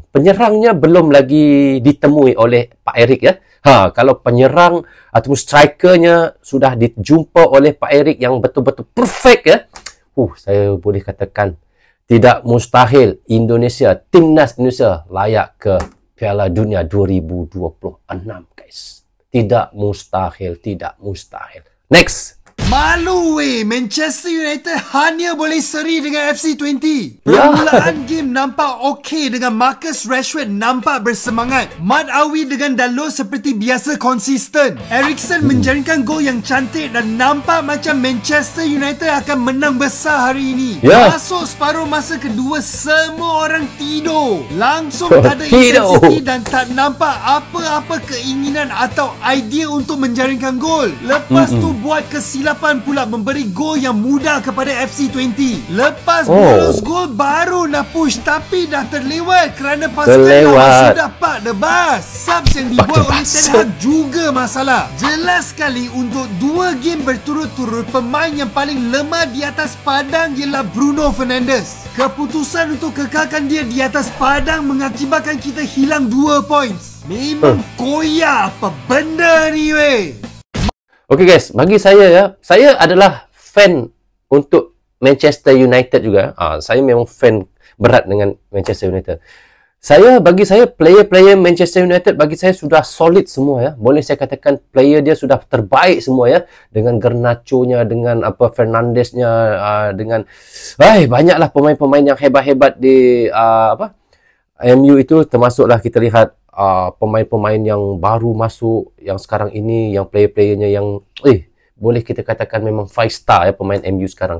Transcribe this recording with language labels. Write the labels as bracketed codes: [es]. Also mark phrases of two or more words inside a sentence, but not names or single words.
[id] Penyerangnya belum lagi ditemui oleh Pak Erik kalau penyerang atau strikernya sudah dijumpa oleh Pak Erik yang betul-betul perfect saya boleh katakan tidak mustahil Indonesia, timnas Indonesia layak ke Piala Dunia 2026 guys. Tidak mustahil, tidak mustahil. Next. [ms] Malu weh, Manchester United hanya boleh seri dengan FC20. Permulaan game nampak okey dengan Marcus Rashford nampak bersemangat. Mat Awi dengan Dalot seperti biasa konsisten. Eriksen menjaringkan gol yang cantik dan nampak macam Manchester United akan menang besar hari ini. Masuk separuh masa kedua semua orang tidur. Langsung tak ada intensity dan tak nampak apa-apa keinginan atau idea untuk menjaringkan gol. Lepas tu buat kesilapan hadapan pula memberi gol yang mudah kepada FC20. Lepas bonus gol baru nak push tapi dah terlewat kerana pasukan lawan sudah [en] pak the bus. [ms] Subs yang dibuat oleh Ten Hag juga masalah. Jelas sekali untuk 2 game berturut-turut pemain yang paling lemah di atas padang ialah Bruno Fernandes. Keputusan untuk kekalkan dia di atas padang mengakibatkan kita hilang 2 points. Memang koyak apa benda ni weh. [id] Okay guys, bagi saya ya, saya adalah fan untuk Manchester United juga. Saya memang fan berat dengan Manchester United. Bagi saya player-player Manchester United bagi saya sudah solid semua ya. Boleh saya katakan player dia sudah terbaik semua ya. Dengan Garnacho-nya, dengan Fernandes-nya, dengan banyaklah pemain-pemain yang hebat-hebat di MU itu, termasuklah kita lihat pemain-pemain yang baru masuk yang sekarang ini, yang player-playernya yang boleh kita katakan memang 5 star ya pemain MU sekarang.